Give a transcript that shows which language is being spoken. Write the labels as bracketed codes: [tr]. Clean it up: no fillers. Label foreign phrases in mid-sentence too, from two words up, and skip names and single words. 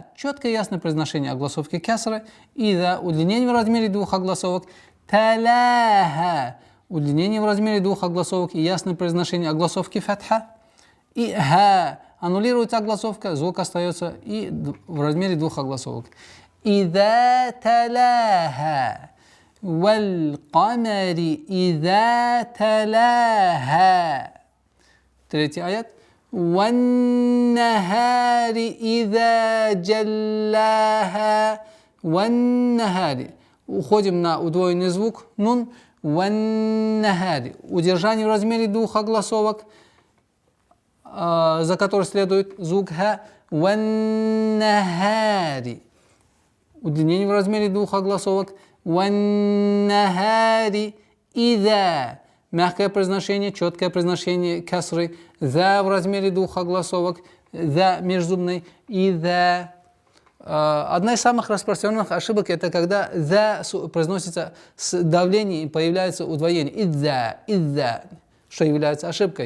[ru] Четкое ясное произношение огласовки кесра. Ида. Удлинение в размере двух огласовок. Талаха. Удлинение в размере двух огласовок и ясное произношение огласовки фатха. И ха. Аннулируется огласовка, звук остается и в размере двух огласовок. [ar] إذا تلاها. والقمر إذا تلاها. [ru] Третий аят. [ar] والنهار إذا جلاها. والنهار. [ru] Уходим на удвоенный звук. [ar] نون. والنهار. [ru] Удержание в размере двух огласовок, за который следует звук ха. [ar] والنهار. [ru] Удлинение в размере двух огласовок. [ar] والنهار إذا. [ru] Мягкое произношение, четкое произношение касры. За в размере двух огласовок. За межзубной. И за. Одна из самых распространенных ошибок это когда за произносится с давлением и появляется удвоение. Из-за. Что является ошибкой.